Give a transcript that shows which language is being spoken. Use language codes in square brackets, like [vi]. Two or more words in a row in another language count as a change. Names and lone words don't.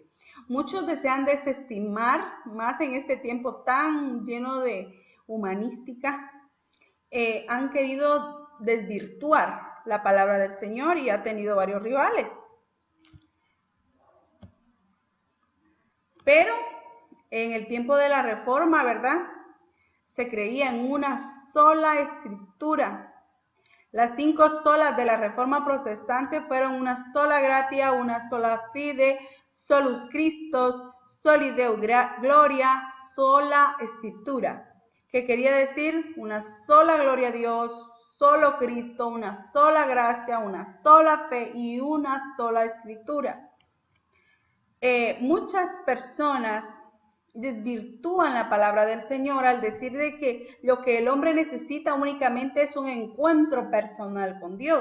[es] Muchos desean desestimar, más en este tiempo tan lleno de humanística, han querido desvirtuar la palabra del Señor y ha tenido varios rivales. Pero en el tiempo de la Reforma, ¿verdad? Se creía en una sola escritura. Las 5 solas de la Reforma protestante fueron [la] una sola gratia, una sola fide, solus Christus, soli Deo gloria, [es] sola escritura. Que quería decir una sola gloria a Dios, solo Cristo, una sola gracia, una sola fe y una sola escritura. Muchas personas desvirtúan la palabra del Señor al decir de que lo que el hombre necesita únicamente es un encuentro personal con Dios.